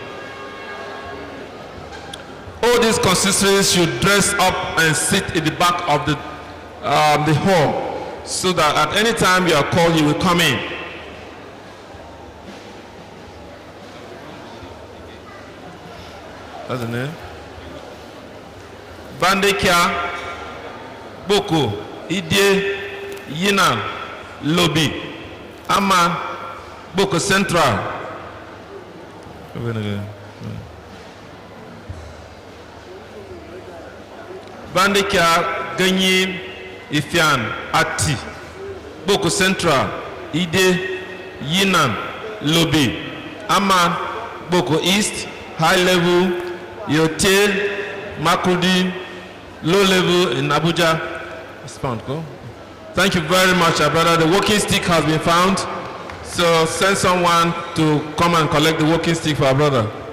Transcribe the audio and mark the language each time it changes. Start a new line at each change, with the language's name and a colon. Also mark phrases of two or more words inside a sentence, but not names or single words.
English: All these constituencies should dress up and sit in the back of the hall, so that at any time you are called, you will come in. That's the name. Bandekia, Boko, Idie, Yina, Lobby, Aman, Boko Central. Bandekia, Ganyi, Ifian, Ati, Boko Central, Ide, Yinan, Lobby, Aman, Boko East, High Level, Yote, Makudi, Low Level in Abuja. It's found, go. Thank you very much, our brother. The walking stick has been found. So send someone to come and collect the walking stick for our brother.